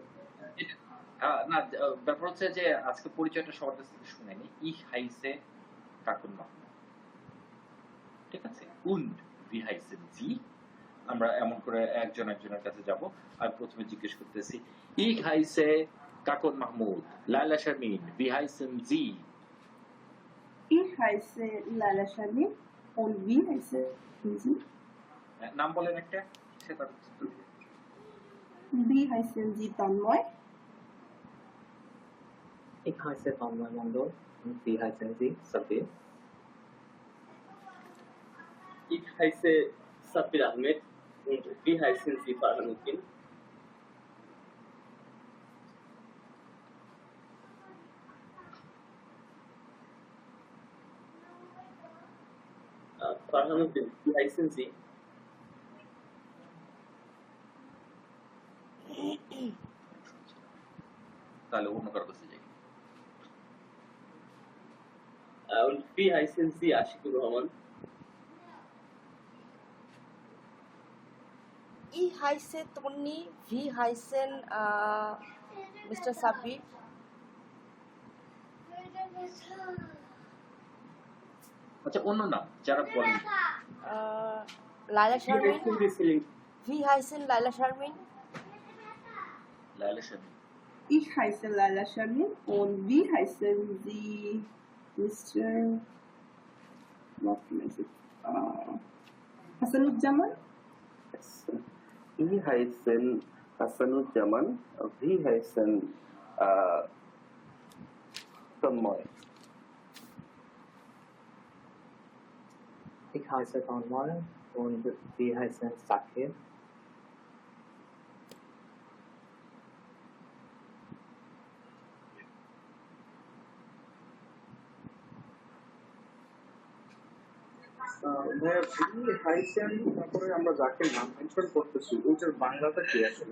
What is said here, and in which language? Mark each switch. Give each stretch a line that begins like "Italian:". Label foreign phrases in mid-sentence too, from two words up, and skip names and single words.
Bangla: না, ব্যাপার হচ্ছে যে আজকে পরিচয়টা সবার কাছ থেকে শুনে নি।
German: Ich heiße কাকুন মা,
Bangla: ঠিক আছে,
German: und wie heißen Sie.
Bangla: আমরা এমন করে একজন একজনের কাছে যাব। আমি প্রথমে জিজ্ঞেস করতেছি,
German: Ich heiße Kakon Mahmoud, Laila Sharmin, wie heißen Sie? Ich heiße Laila Sharmin und wie heißen Sie?
Bangla: নাম বলেন একটা সেটা
German: Wie heißen Sie Tanmoy? Ich heiße Tanmoy Mondol und wie heißen Sie? Sabir. Ich heiße Sabir Ahmed und wie heißen Sie Farhanuddin? Farhanuddin, wie heißen Sie?
Bangla: তাহলে অন্য কারো কাছে যাই
German: Und wie heißen Sie Ashikur Rahman? Ich heiße Toni, wie heißen Mr. Sabir?
Bangla: আচ্ছা অন্য নাম যারা বলেন
German: Laila Wie Sharmin. heißen Sie Selim? Wie heißen Laila Sharmin? লাইলা শারমিন Ich heiße Laila Sharmin und wie heißen Sie Mr. Hasanuzzaman? Wie heißen Hasanuzzaman? Wie heißen Tanmoy? Ich heiße Tanmoy und wie heißen Sakir?
Bangla: ভাইয়া
German: Wie heißen
Bangla: তারপরে আমরা যাকে নাম মেনশন করতেছি ওইটার বাংলাটা কি আসলে?